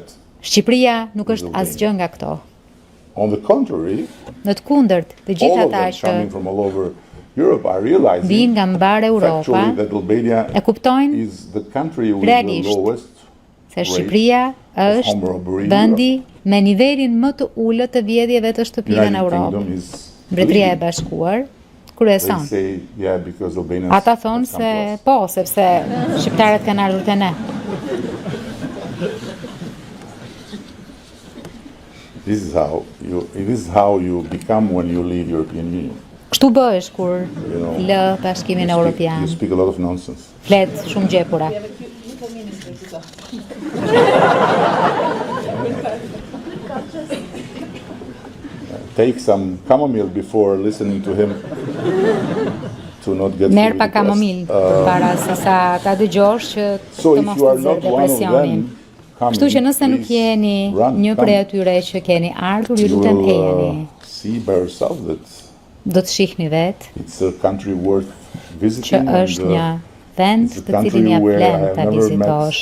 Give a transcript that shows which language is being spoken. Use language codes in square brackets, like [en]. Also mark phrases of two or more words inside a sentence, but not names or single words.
[sq] Shqipëria nuk është asgjë nga këto. Në të kundërt, të gjithë ata që vinë nga mbar Europa e kuptojnë realisht se Shqipëria është vendi me nivelin më të ulët të vjedhjeve të shtëpive në Europë. Mbretëria e Bashkuar kryeson. Ata thonë se po, sepse shqiptarët kanë ardhur te ne. [en] This is how you become when you leave European Union. [sq] Kështu bëhesh kur lë Bashkimin Evropian. [en] You speak a lot of nonsense. [sq] Flet shumë gjepura. [en] Take some chamomile before listening to him to not get [sq] merr pa kamomil para se sa ta dëgjosh që të mos të zërë depresionin. Kështu që nëse nuk jeni një prej atyre që keni ardhur, ju lutem ejeni. Do të shihni vetë që është një vend të cilin ja vlen ta vizitosh.